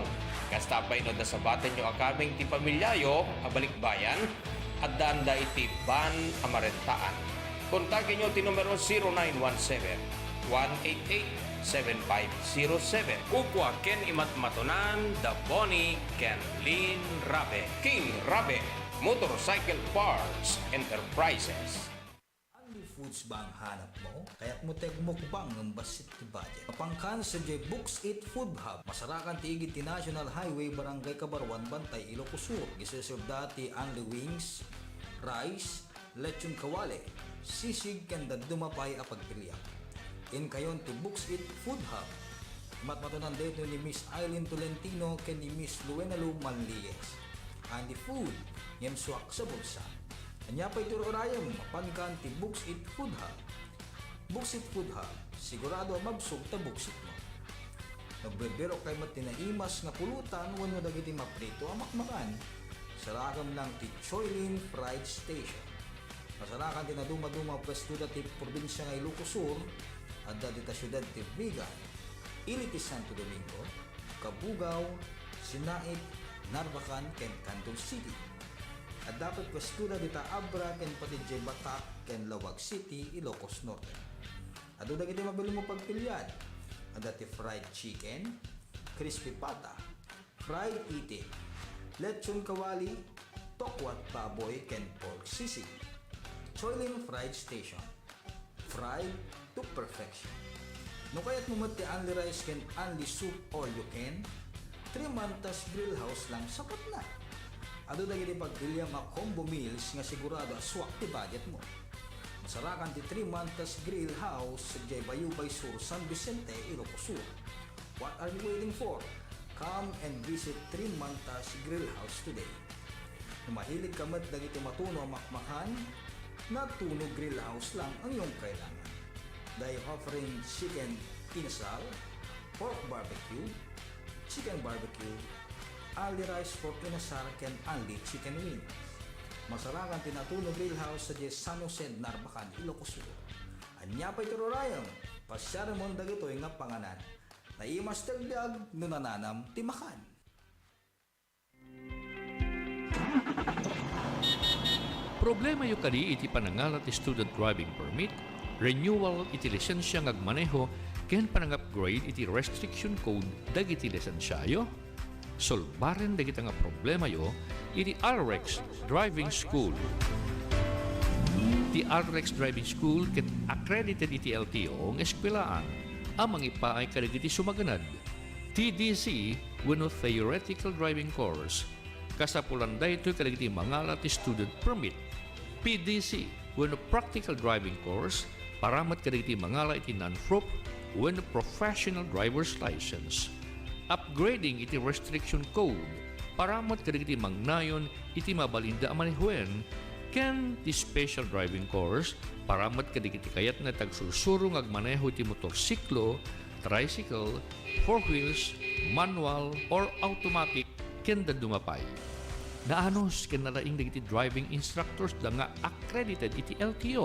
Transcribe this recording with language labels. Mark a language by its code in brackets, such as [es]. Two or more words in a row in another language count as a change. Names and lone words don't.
[ilo] Kastapay no dasabaten nyo akaming ti pamilyayo a balikbayan at danda iti ban amarentaan. Kontakin nyo ti numero 0917-188-7507. Kukwa ken imatmatonan da Bonnie ken Lynn Rabe. King Rabe Motorcycle Parts Enterprises. [tl] Foods ba ang hanap mo? Kaya't mo mukbang ng [ilo] basit ti [tl] budget. [ilo] Kapangkan sa J Books Eat Food Hub. Masarakan ti igit ti National Highway Barangay Kabarwan, Bantay, Ilocos Sur. Giseserve dati [en] only wings, [ilo] rice, lechon kawale, sisig kanda dumapay a pagpiliak. In kayon ti Books Eat Food Hub. Matmatunan dito ni Miss Eileen Tolentino ken ni Miss Luenalu Manligues. [en] And the food, [ilo] yem suwak sa bulsa. Anya pa ito orayam, mapankan ti Books Eat Food Hub. Books Eat Food Hub, sigurado mabsog ta buksit mo. Nagbebero kay matinaimas nga pulutan wano dagiti maprito amakmakan. Saragam lang ti Choylin Fried Station. Masarakan ti na dumaduma pwesto ti probinsya ng Ilocos Sur at dati ta syudad ti Vigan, Iliti Santo Domingo, Cabugao, Sinait, Narvacan, ken Canton City. At dapat pwesto na dita Abra ken pati Batak ken Lawag City, Ilocos Norte. At doon kita mabili mo pagpilian. At dati [en] fried chicken, [ilo] crispy pata, fried itik, lechon kawali, tokwat baboy ken pork sisig. [en] Choiling fried station. Fried to perfection. [ilo] No kaya't mumati [en] only rice [ilo] ken [en] only soup all you can, [ilo] 3 mantas grill house lang sapat na. Ado dagiti pagbilya mga [en] combo meals [ilo] nga sigurado aswak ti budget mo. Masarakan ti 3 mantas grill house sa Bayubay Sur, San Vicente, Ilocos Sur. [en] What are you waiting for? Come and visit 3 mantas grill house today. [tl] Kung mahilig ka mat [ilo] dagiti matuno makmakan, [tl] na tuno grill house lang ang iyong kailangan. [en] They offering chicken inasal, pork barbecue, chicken barbecue, only rice pork inasal ken only chicken wings. [ilo] Masarakan tinatuno grill house sa San Jose, Narbacan, Ilocos Sur. Anya pa ito Ryan, pasyara mo dagito nga panganan. Na imas tagdag no nananam timakan. Problema yu kadi iti panangalat ti [en] student driving permit, [ilo] renewal iti lisensya ngagmaneho, ken panang-upgrade iti [en] restriction code [ilo] dagiti lisensyayo. Solbaren dagiti nga problema yo iti RX Driving School. Ti RX Driving School ket accredited iti LTO ng eskwelaan. Amang ipaay kadagiti sumaganad. TDC wenno [en] theoretical driving course. [ilo] Kasapulan daytoy kadagiti mangalat ti student permit. PDC wenno [en] practical driving course. [ilo] Paramat kadagiti mangalat iti non-prop wenno [en] professional driver's license. Upgrading iti restriction code. [ilo] Paramat kadagiti mangnayon iti mabalinda a manehuen. Ken ti [en] special driving course, [ilo] paramat kadagiti kayat na tagsursuro agmaneho ti motorsiklo, tricycle, 4 wheels, manual, or automatic ken da dumapay. Naanos ken nalaing dagiti [en] driving instructors [ilo] da nga accredited iti LTO.